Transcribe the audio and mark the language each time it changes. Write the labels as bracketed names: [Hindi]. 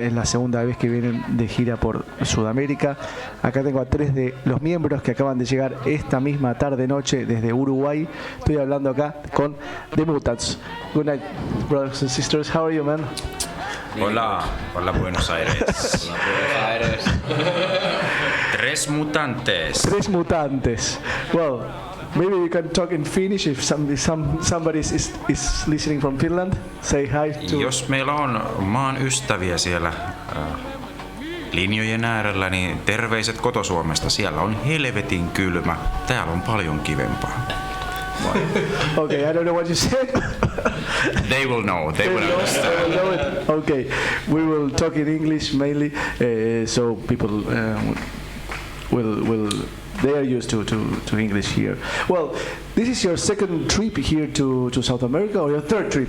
[Spanish] Es la segunda vez que vienen de gira por Sudamérica. Acá tengo a 3 de los miembros que acaban de llegar esta misma tarde-noche desde Uruguay. Estoy hablando acá con The Mutants. [English] Good night, brothers and sisters. How are you, man? [Spanish] Hola Buenos Aires. Tres mutantes. [English] Well, maybe you can talk in Finnish if somebody is listening from Finland. Say hi to... [Finnish] Jos meillä on maan ystäviä siellä linjojen äärellä, niin terveiset kotosuomesta. Siellä on helvetin kylmä. Täällä on paljon kivempaa. [English] Okay, I don't know what you said. They will know. They will understand. They will know it. Okay, we will talk in English mainly, so people will they are used to English here. Well, this is your second trip here to South America, or your third trip?